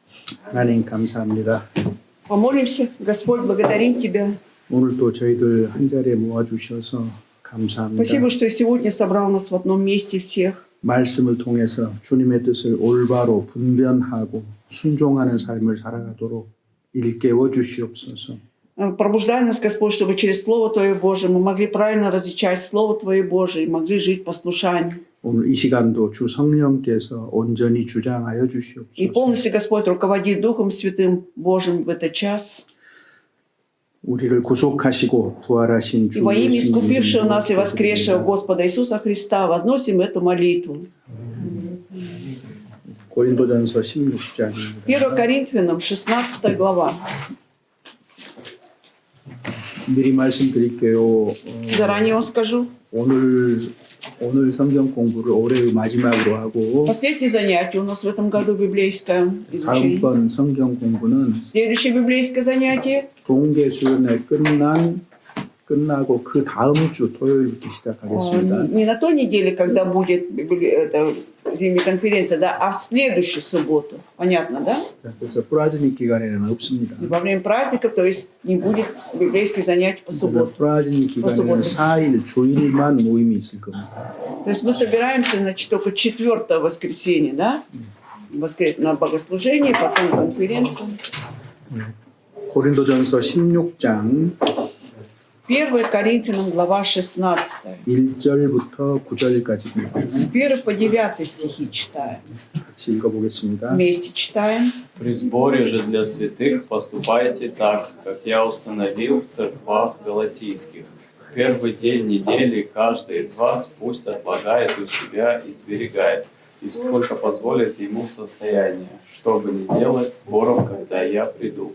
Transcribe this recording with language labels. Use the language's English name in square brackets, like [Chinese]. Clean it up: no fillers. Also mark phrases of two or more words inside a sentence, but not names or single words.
[Korean] 하나님 감사합니다. [Russian] Помолимся. Господь, благодарим Тебя. [Korean] 오늘 또 저희들 한 자리에 모아주셔서 감사합니다. [Russian] Спасибо, что сегодня собрал нас в одном месте всех. [Korean] 말씀을 통해서 주님의 뜻을 올바로 분별하고 순종하는 삶을 살아가도록 일깨워 주시옵소서. [Russian] Пробуждай нас, Господь, чтобы через Слово Твое Божие мы могли правильно различать Слово Твое Божие и могли жить послушанием. [Korean] 오늘 이 시간도 주 성령께서 온전히 주장하여 И 주시옵소서. [Russian] полностью, Господь, руководи Духом Святым Божьим в этот час. [Korean] 우리를 구속하시고 부활하신 И 주 [Russian] во имя [Korean] 예수님 [Russian] искупившего нас и [Korean] 이름으로 воскресшего 기도드립니다. [Russian] Господа Иисуса Христа возносим эту молитву. [Korean] 고린도전서 16장입니다. [Russian] 1 Коринфянам, 16 глава. [Korean] 미리 말씀드릴게요. [Russian] Заранее вам скажу. [Korean] 오늘 성경 공부를 올해의 마지막으로 하고 [Russian] Последнее занятие у нас в этом году библейское изучение. [Korean] 다음번 성경 공부는 [Russian] Следующее библейское занятие [Korean] 동계 수련회 끝나고 그 다음 주 토요일부터 시작하겠습니다. [Russian] не на той неделе, когда будет зимняя конференция, да, а в следующую субботу. Понятно, да? [Korean] 그래서 праздник 기간에는 없습니다. [Russian] Во время праздников, то есть не будет библейских занятий по субботу. [Korean] праздник 기간에는 4일 주일만 모임이 있을 겁니다. [Russian] То есть мы собираемся, значит, только 4 воскресенье, да? На богослужение, потом конференция. [Korean] 고린도전서 16장 [Russian] 1 Коринфянам, глава 16. [Korean] 1절부터 9절까지입니다. [Russian] С 1 по 9 стихи читаем. [Korean] 같이 읽어보겠습니다. [Russian] Вместе читаем. При сборе же для святых поступайте так, как я установил в церквах галатийских. В первый день недели каждый из вас пусть отлагает у себя и сберегает, и сколько позволит ему состояние, чтобы не делать сборов, когда я приду.